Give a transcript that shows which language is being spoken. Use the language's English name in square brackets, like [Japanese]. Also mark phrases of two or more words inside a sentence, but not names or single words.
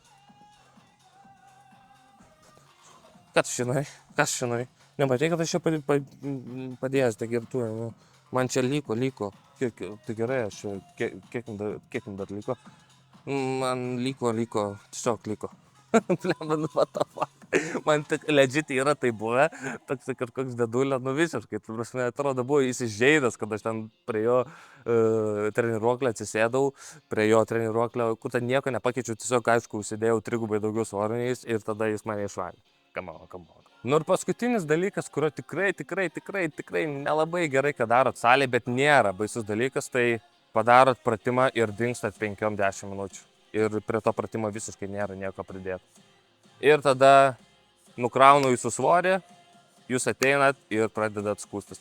[Lithuanian] Kas žinai? Nematai, kad aš čia padėjęs, tai ir tu, man čia liko. Tai gerai, aš čia, kiek dar liko? Man liko, tiesiog liko. [English] What the fuck? [Lithuanian] Man legit yra tai buvę, toks kažkoks dedulė, visiškai, prasme, atrodo, buvo įsižeidęs, kad aš ten prie jo treniruoklio atsisėdau, prie jo treniruoklio, kur ten nieko nepakeičiau, tiesiog, aišku, užsidėjau 3 daugiau svoriniais ir tada jis mane išvalė. [English] Come on. [Lithuanian] Ir paskutinis dalykas, kurio tikrai nelabai gerai, kad darot salėje, bet nėra baisus dalykas, tai padarot pratimą ir dingstat 5-10 minučių. Ir prie to pratimo visiškai nėra nieko pridėti. Ir tada nukraunu jūsų svorį, jūs ateinat ir pradedat skūstis.